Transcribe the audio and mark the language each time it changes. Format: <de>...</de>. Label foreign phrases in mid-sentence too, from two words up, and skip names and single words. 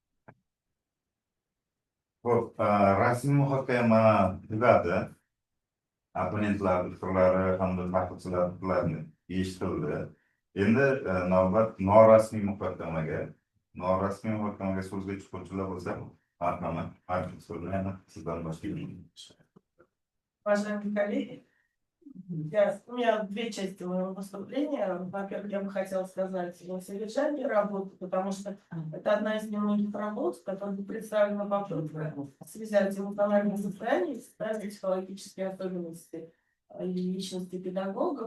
<uz>Xo'p, rasmiy muhokama tugadi. Abonentlar fikrlari hamda tanqidchilar fikrlarini eshitildi. Endi navbat norasmiy muhokamaga so'zga chiquvchilar bo'lsa, marhamat, so'zni sizdan boshlayman.</uz> <ru>Уважаемые коллеги, у меня две части моего выступления. Во-первых, я бы хотела сказать о содержании работы, потому что это одна из немногих работ, которая представлена попытка связать эмоциональное состояние, социальные психологические особенности и личности педагогов.</ru>